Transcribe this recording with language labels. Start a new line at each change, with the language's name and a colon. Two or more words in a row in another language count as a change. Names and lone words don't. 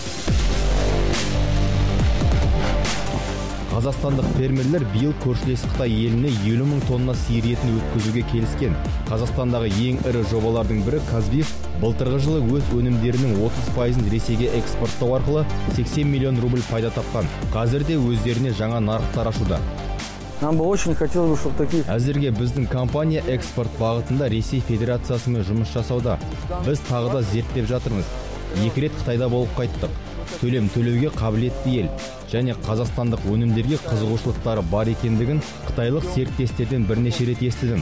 Kazakh: Қазақстандық фермерлер биыл көршілес Қытай еліне 50 мың тонна сиыр етін өткізуге келіскен. Қазақстандағы ең ірі жобалардың бірі Казбиф былтырғы жылы өз өнімдерінің 30%-ын Ресейге экспорттау арқылы 80 миллион рубль пайда тапқан. Қазір де өздеріне жаңа нарықтар ашуда.
Russian: Нам бы очень хотелось, чтобы такие...
Kazakh: Әзірге біздің компания экспорт бағытында Ресей Федерациясымен жұмыс жасауда. Біз тағы да зерттеп жатырмыз. 2 рет Қытайда болып қайттық. Төлем төлеуге қабілетті ел және қазақстандық өнімдерге қызығушылықтары бар екендігін қытайлық серіктестерден бірнеше рет естідім.